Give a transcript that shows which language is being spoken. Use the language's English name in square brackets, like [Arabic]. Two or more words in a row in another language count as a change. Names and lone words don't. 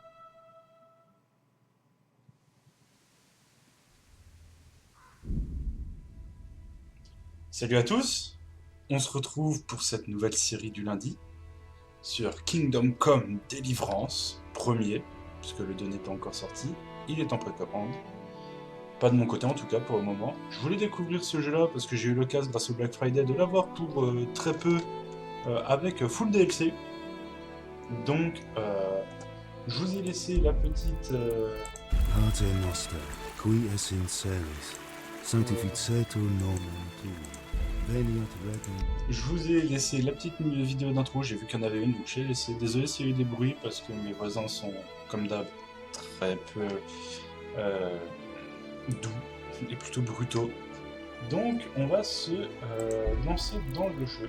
[French] Salut à tous, on se retrouve pour cette nouvelle série du lundi sur Kingdom Come Deliverance, premier, puisque le 2 n'est pas encore sorti, il est en précommande. Pas de mon côté en tout cas pour le moment. Je voulais découvrir ce jeu là parce que j'ai eu l'occasion grâce au Black Friday de l'avoir pour très peu avec full DLC. Donc je vous ai laissé la petite... [Latin] Pater Noster, qui es in celis, sanctificetur nomen tuum, veniat regnum. [French] Je vous ai laissé la petite vidéo d'intro, j'ai vu qu'il y en avait une, donc j'ai laissé. Désolé s'il y a eu des bruits parce que mes voisins sont, comme d'hab, très peu doux et plutôt brutaux. Donc on va se lancer dans le jeu.